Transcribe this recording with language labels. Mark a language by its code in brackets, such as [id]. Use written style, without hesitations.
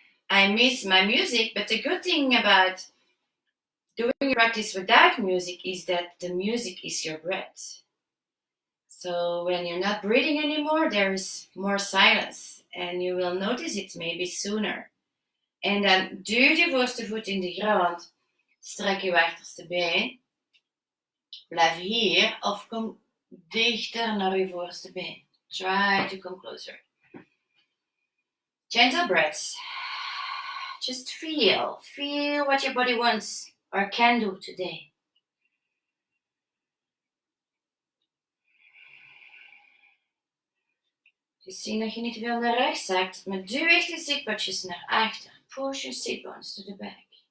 [en] I miss my music, but the good thing about doing practice without music is that the music is your breath. So when you're not breathing anymore, there is more silence and you will notice it maybe sooner. [nl] En dan duw je voorste voet in de grond, strek je achterste been, blijf hier of kom dichter naar je voorste been. [en] Try to come closer. Gentle breaths. Just feel what your body wants or can do today. [nl] Dus zie dat je niet veel naar rechts zakt, maar duw echt de zitbotjes naar achter. [en] Push your sit bones to the back.